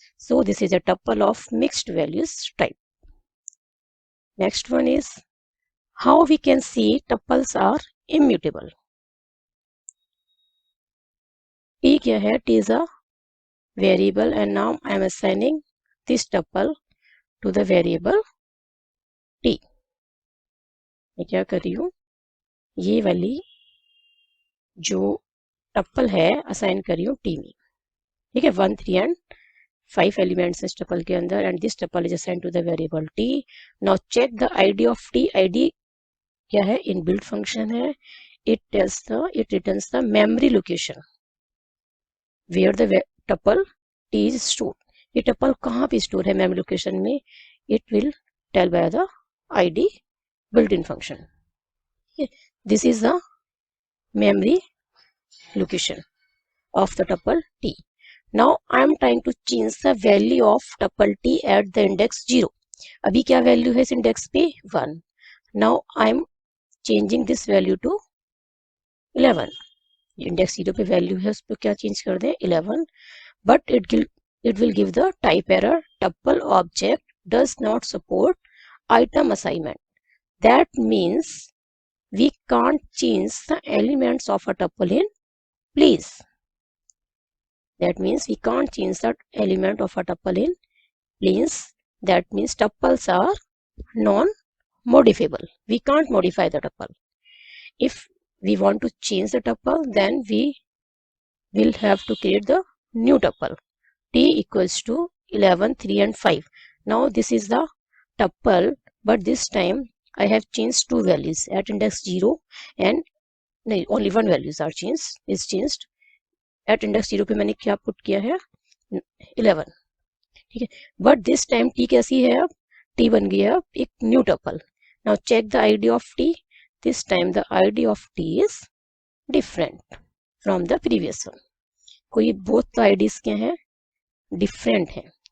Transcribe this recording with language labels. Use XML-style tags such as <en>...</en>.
<en>So this is a tuple of mixed values type. Next one is how we can see tuples are immutable.</en> <hi>T क्या है?</hi> <en>T is a variable and now I am assigning this tuple to the variable T.</en> <hi>मैं क्या कर रही हूँ? ये वाली जो टपल है असाइन कर रही हूँ टी में.</hi> <en>ठीक है, 1, 3 and 5 elements</en> <hi>इस टपल के अंदर</hi> <en>And this tuple is assign to the variable t. Now check the ID of t.</en> <hi>ID क्या है? इनबिल्ट फंक्शन है.</hi> <en>It returns the memory location where the tuple t is stored.</en> <hi>ये tuple कहाँ पे store है memory location में?</hi> <en>It will tell by the ID built in function. This is the memory location of the tuple t. Now I am trying to change the value of tuple t at the index 0.</en> <hi>अभी क्या value है इस index पे?</hi> <en>1. Now I am changing this value to 11.</en> <hi>Index 0 पे value है उस पर क्या चेंज कर दें?</hi> <en>11. But it will give the type error. Tuple object does not support item assignment. That means we can't change the elements of a tuple in place. That means we can't change the element of a tuple in place. That means tuples are non-modifiable. We can't modify the tuple. If we want to change the tuple, then we will have to create the new tuple. T equals to 11, 3 and 5. Now this is the tuple, but this time I have changed 2 values at index 0 and no, only one values are changed. At index 0</en> <hi>पे मैंने क्या put किया है?</hi> <en>11.</en> <hi>ठीक है,</hi> <en>but this time t</en> <hi>कैसी है? अब t बन गया एक new tuple.</hi> <en>Now check the id of t. This time the id of t is different from the previous one.</en> <hi>कोई</hi> <en>both the ids</en> <hi>क्या हैं? Different हैं.</hi>